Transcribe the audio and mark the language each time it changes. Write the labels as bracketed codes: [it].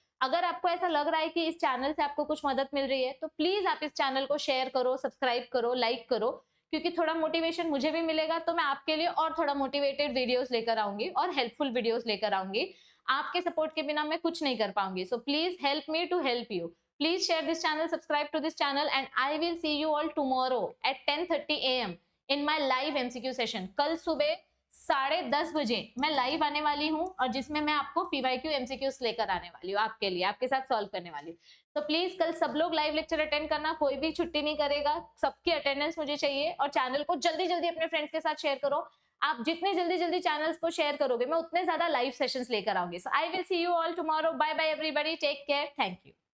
[hi] अगर आपको ऐसा लग रहा है कि इस चैनल से आपको कुछ मदद मिल रही है, तो प्लीज आप इस चैनल को शेयर करो, सब्सक्राइब करो, लाइक करो, क्योंकि थोड़ा मोटिवेशन मुझे भी मिलेगा, तो मैं आपके लिए और थोड़ा मोटिवेटेड वीडियोस लेकर आऊंगी और हेल्पफुल वीडियोस लेकर आऊंगी। आपके सपोर्ट के बिना मैं कुछ नहीं कर पाऊंगी। [en] So please help me to help you. Please share this channel, subscribe to this channel, and I will see you all tomorrow at 10:30 AM in my live MCQ session. [hi] कल सुबह 10:30 बजे मैं लाइव आने वाली हूँ और जिसमें मैं आपको PYQ MCQs लेकर आने वाली हूँ, आपके लिए, आपके साथ सॉल्व करने वाली हूँ। तो प्लीज कल सब लोग लाइव लेक्चर अटेंड करना, कोई भी छुट्टी नहीं करेगा, सबकी अटेंडेंस मुझे चाहिए। और चैनल को जल्दी जल्दी अपने फ्रेंड्स के साथ शेयर करो। आप जितने जल्दी जल्दी चैनल्स को शेयर करोगे, मैं उतने ज्यादा लाइव सेशंस लेकर आऊंगी। [en] So I will see you all tomorrow. Bye bye everybody, take care, thank you.